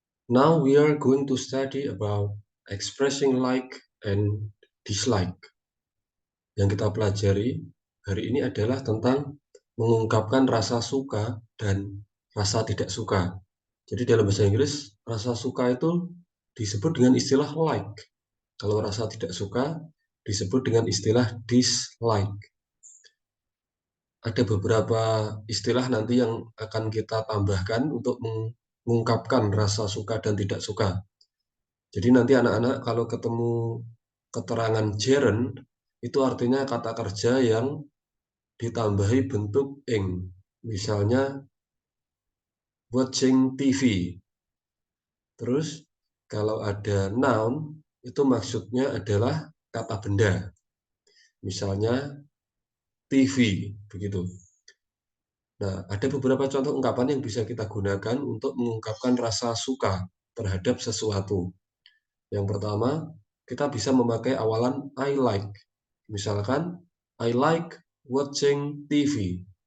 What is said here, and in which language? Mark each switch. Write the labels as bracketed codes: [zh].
[en] Now we are going to study about expressing like and dislike. [id] Yang kita pelajari hari ini adalah tentang mengungkapkan rasa suka dan rasa tidak suka. Jadi dalam bahasa Inggris, rasa suka itu disebut dengan istilah like. Kalau rasa tidak suka disebut dengan istilah dislike. Ada beberapa istilah nanti yang akan kita tambahkan untuk mengungkapkan rasa suka dan tidak suka. Jadi nanti anak-anak kalau ketemu keterangan gerund, itu artinya kata kerja yang ditambahi bentuk ing. Misalnya [en] watching TV. [id] Terus kalau ada noun, itu maksudnya adalah kata benda. Misalnya TV, begitu. Nah, ada beberapa contoh ungkapan yang bisa kita gunakan untuk mengungkapkan rasa suka terhadap sesuatu. Yang pertama, kita bisa memakai awalan [en] I like. Misalkan, I like watching TV.